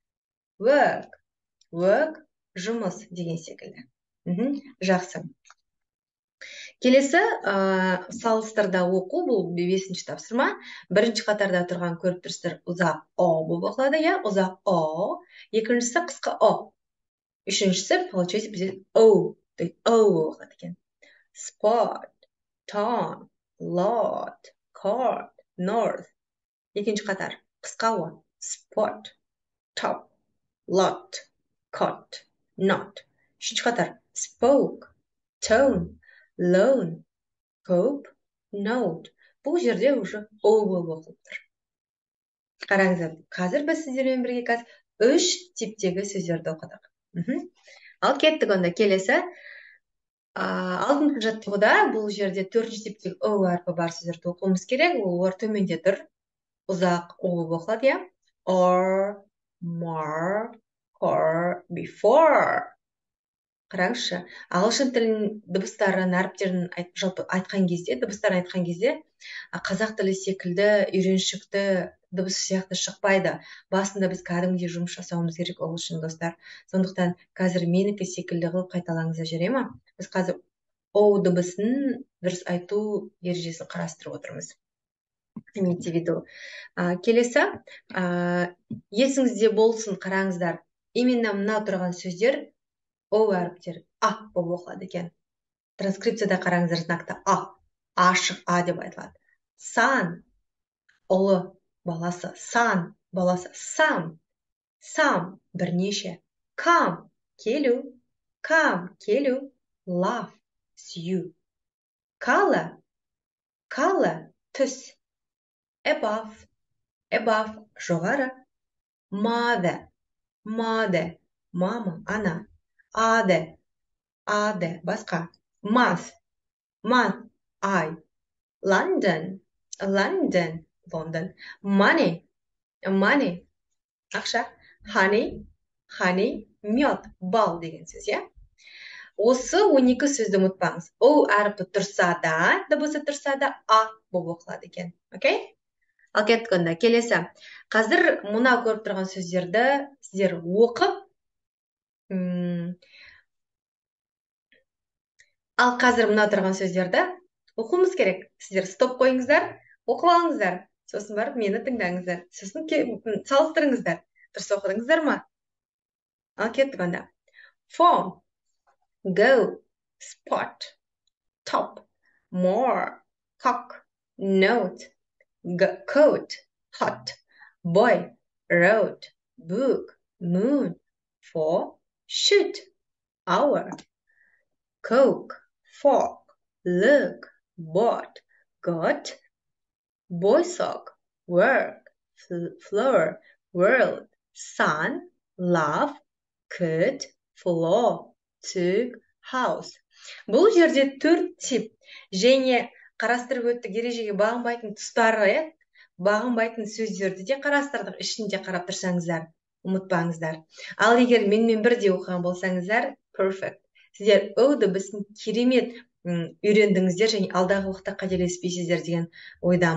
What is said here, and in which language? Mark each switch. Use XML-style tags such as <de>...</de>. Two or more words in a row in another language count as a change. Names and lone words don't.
<kk>Work, жұмыс деген секілді. Жақсы. Келесі салыстырда оқу, бұл 5-ші тапсырма. Бірінші қатарда тұрған көріп тұрсыздар, ұзақ о болып оқылады, ұзақ о. Екіншісі қысқа о. Үшіншісі, получается, бізде о,</kk> <ru>то есть</ru> <kk>о болып оқылады екен.</kk> <en>Spot, town, lot, court, north.</en> <kk>Екінші қатар, қысқа о.</kk> <en>Spot, top, lot, court, not.</en> <kk>Үшінші қатар,</kk> <en>spoke, tone, loan, cope, note.</en> <kk>Бұл жерде уже о болып оқылып тұр. Қараңыздар, қазір біз сіздермен бірге 3 типтегі сөздерді оқыдық. Ал кеттік онда келесі. Алдыңғы жаттығуда бұл жерде 4-ші типтегі о әрпі бар сөздерді оқуымыз керек. Ол төменде тұр. Ұзақ о болып оқылады,</kk> <en>Or, more, or, before.</en> <kk>Қараңызшы, ағылшын тілінің дыбыстарын, әріптерін жалпы айтқан кезде, дыбыстарын айтқан кезде, қазақ тілі секілді үйреншікті дыбыс сияқты шықпайды. Басында біз кәдімгідей жұмыс жасауымыз керек ол үшін, достар. Сондықтан қазір менікі секілді қылып қайталаңыздар, жүре ма? Біз қазір о дыбысын дұрыс айту ережесін қарастырып отырмыз.</kk> <ru>Имейте в виду.</ru> <kk>Келесі, есіңізде болсын, қараңыздар. Именно мына тұрған сөздер о әріптері а болып оқылады екен. Транскрипцияда қараңыздар, знакта а, ашық а деп айтылады. Сан, ұлы баласы, сан баласы, сам, бірнеше.</kk> <en>Come, келу, love, сүйу. Color, түс. Above, жоғары. mother, mother,</en> <kk>мама, ана. ады, басқа.</kk> <en>month, ай. London, London. Money,</en> <kk>ақша. honey, мед, бал деген сөз, иә? Осы 12 сөзді ұмытпаңыз. О әріпі тұрса да, дыбысы тұрса да, а болып оқылады екен. Окей? Ал кеттік онда. Келесі. Қазір мына көріп тұрған сөздерді сіздер оқып, ал қазір мына тұрған сөздерді оқуымыз керек. Сіздер стоп қойыңыздар, оқып алыңыздар. Сосын барып мені тыңдаңыздар. Сосын салыстырыңыздар. Дұрыс оқыдыңыздар ма? Ал кеттік онда.</kk> <en>Phone, go, spot, top, more, cock, note, coat, hot, boy, road, book, moon, for, shoot, hour, coke, fork, look, bought, got, boy sock, work, floor, world, sun, love, could, floor, took, house.</en> <kk>Бұл жерде 4 тип және қарастырып өттік ережеге бағынбайтын тұстары, бағынбайтын сөздерді де қарастырдық. Ішінде қарап тұрсаңыздар, ұмытпаңыздар. Ал егер менімен бірде оқыған болсаңыздар, perfect. Сіздер о дыбысын керемет үйрендіңіздер және алдағы уақытта қателеспейсіздер деген ойдамын.</kk>